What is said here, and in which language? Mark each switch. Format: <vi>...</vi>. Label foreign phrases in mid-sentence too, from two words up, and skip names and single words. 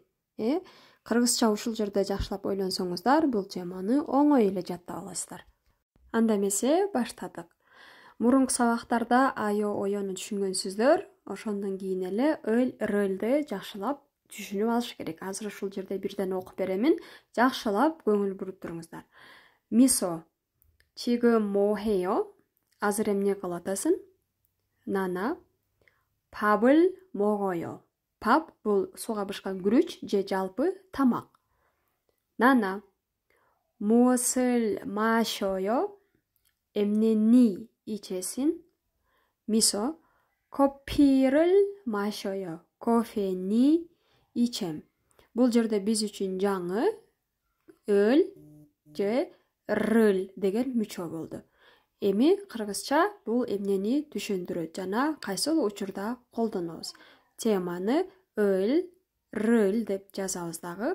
<ky>Кыргызча ушул жерде жакшылап ойлонсоңуздар, бул теманы оңой эле жаттап аласыздар. Анда эмесе баштадык. Мурунку сабактарда айо оёну түшүнгөнсүздөр, ошондон кийин эле өл, рөлдү жакшылап түшүнүп алыш керек. Азыр ушул жерде бирден окуп беремин. Жакшылап көңүл буруп туруңуздар. Мисо,</ky> <ko>지금 뭐 해요?</ko> <ky>азыр эмне кылып атасың? Нана,</ky> <ko>밥을 먹어요.</ko> <ky>밥 бул сууга бышкан күрүч же жалпы тамак. Нана,</ky> <ko>무엇을 마셔요?</ko> <ky>эмнени ичесиң? Мисо,</ky> <ko>커피를 마셔요.</ko> <ky>кофени ичем. Бул жерде биз үчүн жаңы өл же рөл деген мүчө болду. Эми кыргызча бул эмнени түшүндүрөт жана кайсыл учурда колдонобуз? Теманы өл, рөл деп жазабыз дагы.</ky>